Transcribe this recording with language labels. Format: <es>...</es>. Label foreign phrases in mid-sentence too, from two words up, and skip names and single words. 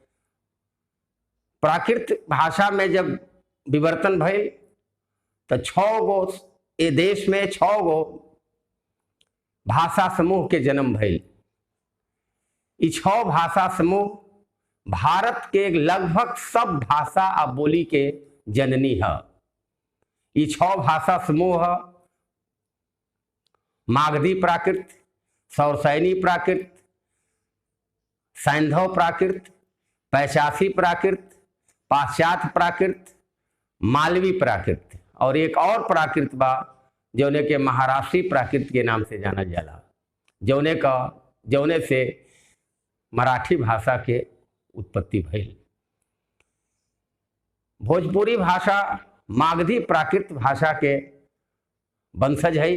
<bho>प्राकृत भाषा में जब विवर्तन भइल तो 6 गो ये देश में 6 गो भाषा समूह के जन्म भइल। ये 6 भाषा समूह भारत के लगभग सब भाषा आ बोली के जननी है। ये 6 भाषा समूह है मागधी प्राकृत, सौरसैनी प्राकृत, सैंधव प्राकृत, पैशासी प्राकृत, पाश्चात्य प्राकृत, मालवी प्राकृत और एक और प्राकृत बा जौने के महाराष्ट्री प्राकृत के नाम से जाना जाला, जौने से मराठी भाषा के उत्पत्ति भइल। भोजपुरी भाषा मागधी प्राकृत भाषा के वंशज है।</bho>